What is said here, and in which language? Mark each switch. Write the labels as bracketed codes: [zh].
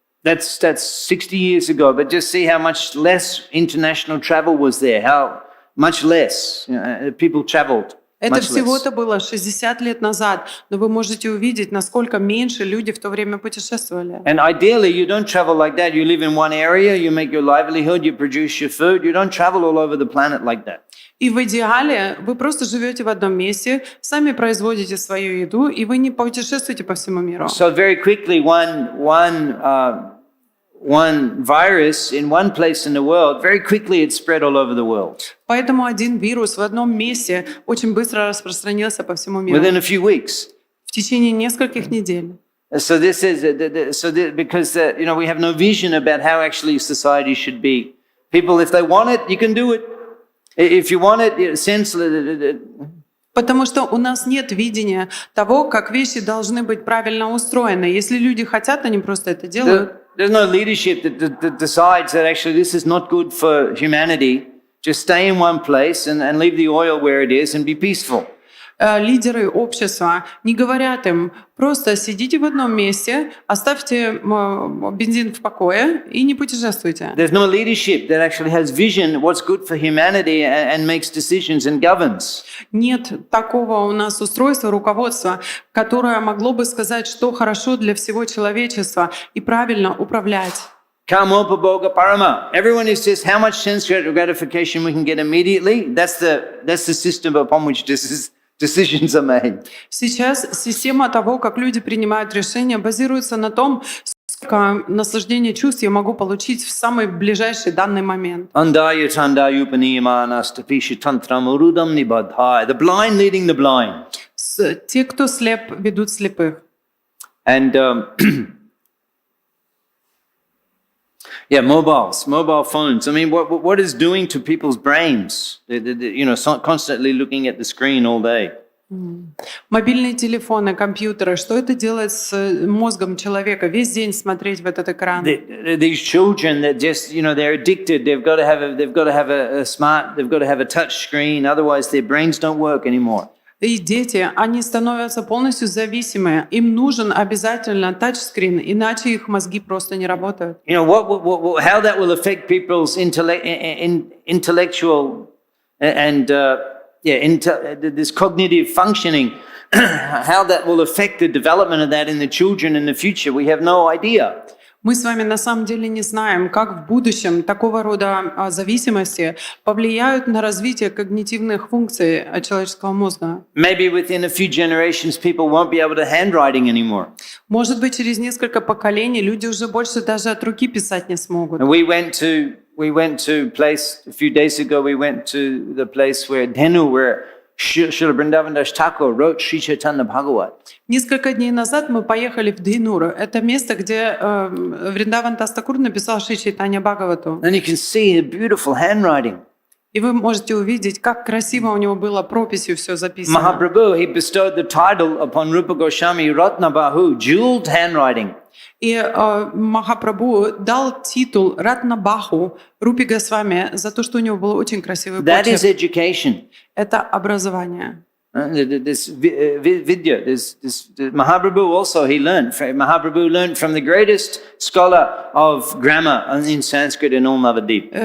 [en] That's 60 years ago, but just see how much less international travel was there, how much less people traveled. [ru] Это всего-то было 60 лет назад, но вы можете увидеть, насколько меньше люди в то время путешествовали. [en] And ideally, you don't travel like that. You live in one area, you make your livelihood, you produce your food. You don't travel all over the planet like that. [ru] И в идеале вы просто живете в одном месте, сами производите свою еду, и вы не путешествуете по всему миру. [en] So very quickly, one virus in one place in the world, very quickly it spread all over the world. [ru] Поэтому один вирус в одном месте очень быстро распространился по всему миру. [en] Within a few weeks. [ru] В течение нескольких недель. [en] So this is because we have no vision about how actually society should be. People, if they want it, you can do it. If you want it, [ru] Потому что у нас нет видения того, как вещи должны быть правильно устроены. Если люди хотят, они просто это делают. [en] There's no leadership that decides that actually this is not good for humanity. Just stay in one place and leave the oil where it is and be peaceful. [ru] Лидеры общества не говорят им, просто сидите в одном месте, оставьте бензин в покое и не путешествуйте. [en] There's no leadership that actually has vision what's good for humanity and makes decisions and governs. [ru] Нет такого у нас устройства, руководства, которое могло бы сказать, что хорошо для всего человечества и правильно управлять. [sa] Kamopaboga parama. [en] Everyone is just how much sensory gratification we can get immediately. That's the system upon which decisions are made. [ru] Сейчас система того, как люди принимают решения, базируется на том, сколько наслаждения чувств я могу получить в самый ближайший данный момент. [en] The blind leading the blind. [ru] Те, кто слеп, ведут слепых. [en] And mobile phones. I mean, what is doing to people's brains? Constantly looking at the screen all day. [ru] Мобильные телефоны, компьютеры. Что это делает с мозгом человека? Весь день смотреть в этот экран. [en] These children that just, they're addicted. They've got to have a touch screen. Otherwise, their brains don't work anymore. [ru] И дети, они становятся полностью зависимы. Им нужен обязательно тачскрин, иначе их мозги просто не работают. [en] How that will affect people's intellectual and this cognitive functioning, how that will affect the development of that in the children in the future, we have no idea. [ru] Мы с вами на самом деле не знаем, как в будущем такого рода зависимости повлияют на развитие когнитивных функций человеческого мозга. [en] Maybe within a few generations people won't be able to handwriting anymore. [ru] Может быть, через несколько поколений люди уже больше даже от руки писать не смогут. [en] And we went to place a few days ago. We went to the place where Dhenu, where Srila Vrindavan Das Thakur wrote Sri Chaitanya-bhagavatam. [ru] Несколько дней назад мы поехали в Дхинуру. Это место, где Вриндаван Дас Такур написал Шри Чайтанья-бхагавату. [en] And you can see the beautiful handwriting. [ru] И вы можете увидеть, как красиво у него было прописью все записано. [en] Mahaprabhu, he bestowed the title upon Rupa Goswami Ratnabahu, jeweled handwriting. [ru] И Махапрабху дал титул Ратнабаху Рупи Госвами за то, что у него был очень красивый [en] That is [ru] почерк. [en] education. [ru] Это образование. [en] This vidya, this Mahaprabhu also he learned. Mahaprabhu learned from the greatest scholar of grammar in Sanskrit in all Navadip.